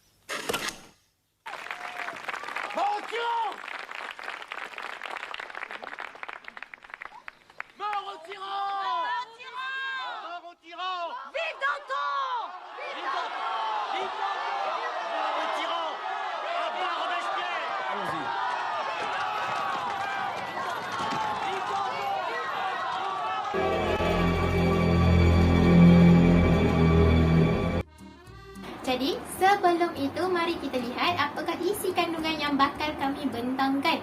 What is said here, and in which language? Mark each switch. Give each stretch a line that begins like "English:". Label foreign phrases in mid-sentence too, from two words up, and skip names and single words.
French: Mort au tyran. Mort au tyran. Mort au tyran. Vive Danton. Vive Danton. Vive Danton. Mort au tyran. À bas Robespierre. Allons-y.
Malay: Jadi, sebelum itu mari kita lihat apakah isi kandungan yang bakal kami bentangkan.